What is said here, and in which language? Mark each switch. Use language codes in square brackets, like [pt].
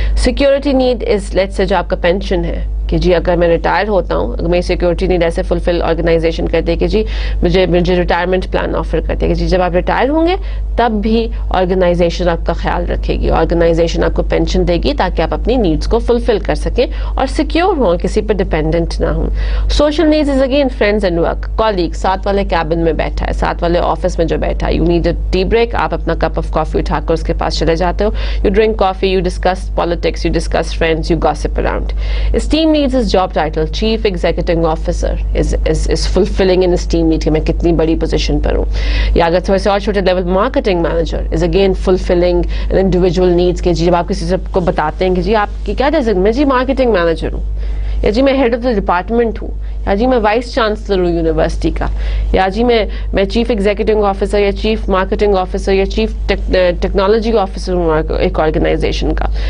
[en] security need is let's say [hi] जो आपका pension है, कि जी अगर मैं रिटायर होता हूँ, अगर मेरी सिक्योरिटी नीड ऐसे फुलफिल ऑर्गेनाइजेशन करती है कि जी मुझे रिटायरमेंट प्लान ऑफर करती है कि जी जब आप रिटायर होंगे तब भी ऑर्गेनाइजेशन आपका ख्याल रखेगी, ऑर्गेनाइजेशन आपको पेंशन देगी ताकि आप अपनी नीड्स को फुलफिल कर सकें और सिक्योर हों, किसी पर डिपेंडेंट ना हों. [en] social needs is again friends and work, colleague, [hi] साथ वाले कैबिन में बैठा है, [en] साथ वाले ऑफिस में जो बैठा है, you need a tea break, [hi] आप अपना कप ऑफ कॉफी उठाकर उसके पास चले जाते हो, [en] You drink coffee, you discuss politics, you discuss friends, you gossip around. Esteem needs is job title. Chief Executive Officer is fulfilling in his team need [hi] कि मैं कितनी बड़ी पोजीशन पर हूँ. या अगर थोड़े से और छोटे level, marketing manager [en] is again fulfilling an individual needs [hi] के जी जब आप किसी से को बताते हैं कि जी आपकी क्या डेजिग्नेशन, मैं जी मार्केटिंग मैनेजर हूँ, या जी मैं हेड ऑफ द डिपार्टमेंट हूँ, या जी मैं वाइस चांसलर हूँ यूनिवर्सिटी का, या जी मैं चीफ एग्जीक्यूटिव ऑफिसर या चीफ मार्केटिंग ऑफिसर या चीफ टेक्नोलॉजी ऑफिसर हूँ एक ऑर्गेनाइजेशन का.